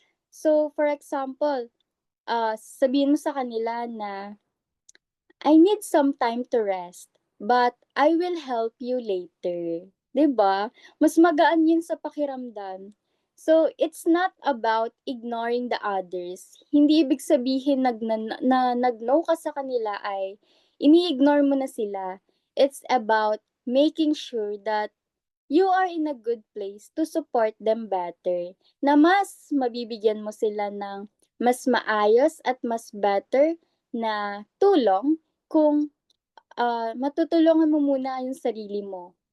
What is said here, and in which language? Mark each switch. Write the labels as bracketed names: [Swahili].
[English] So for example, [Filipino] sabihin mo sa kanila na, [English] I need some time to rest, but I will help you later. 'Di ba? [Filipino] Mas magaan 'yun sa pakiramdam. [English] So, it's not about ignoring the others. [Filipino] Hindi ibig sabihin nag-no ka sa kanila ay ini-ignore mo na sila. [English] It's about making sure that you are in a good place to support them better. [Filipino] Na mas mabibigyan mo sila ng mas maayos at mas better na tulong kung, matutulungan mo muna yung sarili mo.